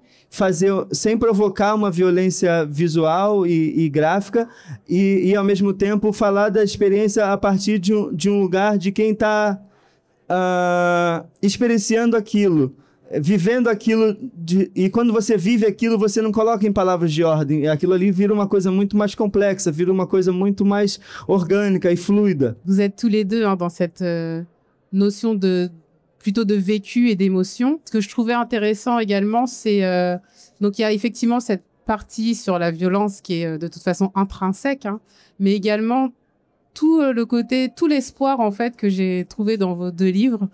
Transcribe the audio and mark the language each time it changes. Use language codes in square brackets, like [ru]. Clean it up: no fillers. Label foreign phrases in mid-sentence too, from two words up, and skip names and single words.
[pt] provocar uma violência visual e gráfica, e ao mesmo tempo falar da experiência a partir de um lugar de quem está experienciando aquilo, vivendo aquilo, e quando você vive aquilo, você não coloca em palavras de ordem, aquilo ali vira uma coisa muito mais complexa, vira uma coisa muito mais orgânica e fluida. [fr] Vous êtes tous les deux dans cette notion plutôt de vécu et d'émotion. Ce que je trouvais intéressant également, c'est donc il y a effectivement cette partie sur la violence qui est de toute façon intrinsèque, hein, mais également tout le côté, tout l'espoir en fait que j'ai trouvé dans vos deux livres.